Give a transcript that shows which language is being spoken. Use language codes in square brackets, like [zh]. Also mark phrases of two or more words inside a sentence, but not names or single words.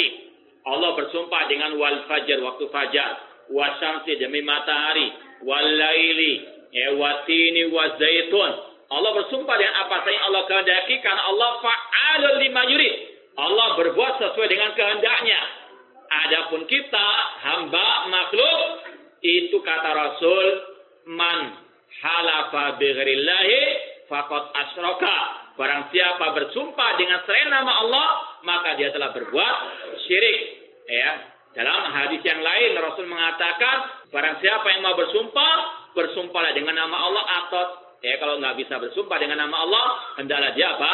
[id] Allah bersumpah dengan [ar] والفجر, [id] waktu fajar, wasyamsi demi matahari, [ar] والليل والتين والزيتون. [id] Allah bersumpah dengan apa saja yang Allah kehendaki karena Allah [ar] فعال لما يريد. [id] Allah berbuat sesuai dengan kehendaknya. Adapun kita hamba makhluk, itu kata Rasul, [ar] من حلف بغير الله فقد أشرك. [id] Barang siapa bersumpah dengan selain nama Allah, maka dia telah berbuat syirik. Ya, dalam hadis yang lain Rasul mengatakan, barang siapa yang mau bersumpah, bersumpahlah dengan nama Allah, atau kalau nggak bisa bersumpah dengan nama Allah, hendaklah dia apa?